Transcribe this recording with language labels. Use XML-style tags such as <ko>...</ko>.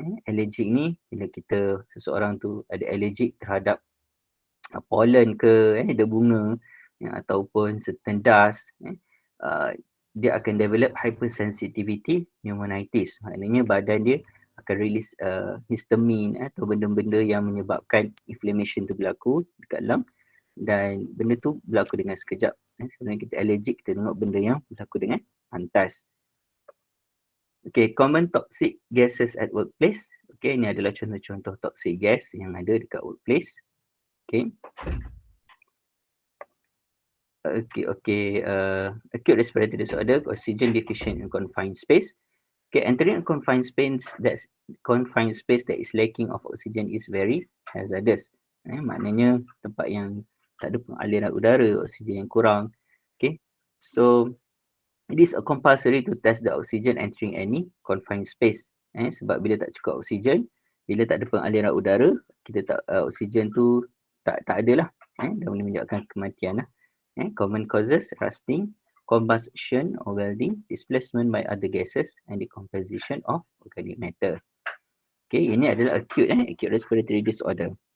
<ms>Allergic ni bila seseorang tu ada allergic terhadap pollen ke, debunga ataupun certain dust, dia akan</ms> <en>develop hypersensitivity pneumonitis.</en> <ms>Maknanya badan dia akan</ms> <en>release histamine</en> <ms>atau benda-benda yang menyebabkan inflammation tu berlaku dekat lung, dan benda tu berlaku dengan sekejap. Sebenarnya kita allergic, kita tengok benda yang berlaku dengan pantas.</ms> <en>Okay, common toxic gases at workplace.</en> <ms>Okay, ini adalah contoh-contoh toxic gas yang ada dekat workplace.</ms> <en>Okay. Acute respiratory disorder, oxygen deficient in confined space. Okay, entering a confined space that is lacking of oxygen is very hazardous.</en> <ms>Maknanya tempat yang tak ada pengaliran udara, oksigen yang kurang.</ms> <en>Okay, so it is compulsory to test the oxygen entering any confined space.</en> <ms>Sebab bila tak cukup oksigen, bila tak ada pengaliran udara, kita tak oksigen tu tak ada lah. Dan boleh menyebabkan kematian lah.</ms> <en>Common causes, rusting, combustion or welding, displacement by other gases, and decomposition of organic matter.</en> <ms>Okay, ini adalah acute respiratory disorder.</ms>